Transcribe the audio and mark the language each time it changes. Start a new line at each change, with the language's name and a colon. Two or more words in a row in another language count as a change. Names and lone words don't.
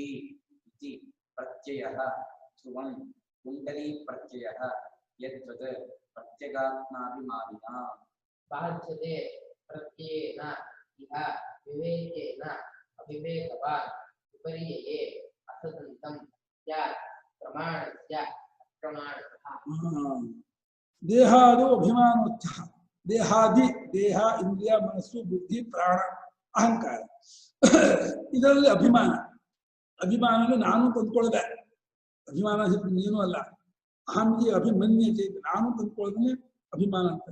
Sanskrit: इति प्रत्ययः ध्रुवं कुण्डली प्रत्ययः यद्वत् प्रत्यगात्माभिमानिना बाध्यते प्रत्ययेन इह विवेकेन अविवेकवान् विपर्यये असदन्तं स्यात् प्रमाणस्य अप्रमाणतः. ದೇಹಾದು ಅಭಿಮಾನೋತ್ಥಃ.
Kannada: ದೇಹಾದಿ ದೇಹ, ಇಂದ್ರಿಯ, ಮನಸ್ಸು, ಬುದ್ಧಿ, ಪ್ರಾಣ, ಅಹಂಕಾರ, ಇದರಲ್ಲಿ ಅಭಿಮಾನ. ಅಭಿಮಾನ ನಾನು ತಂದ್ಕೊಳ್ಳದೆ, ಅಭಿಮಾನ ನೀನು ಅಲ್ಲ. ಅಹಂಗೆ ಅಭಿಮನ್ಯತೆ, ನಾನು ತಂದ್ಕೊಳ್ಳೋದನ್ನೇ ಅಭಿಮಾನ ಅಂತ.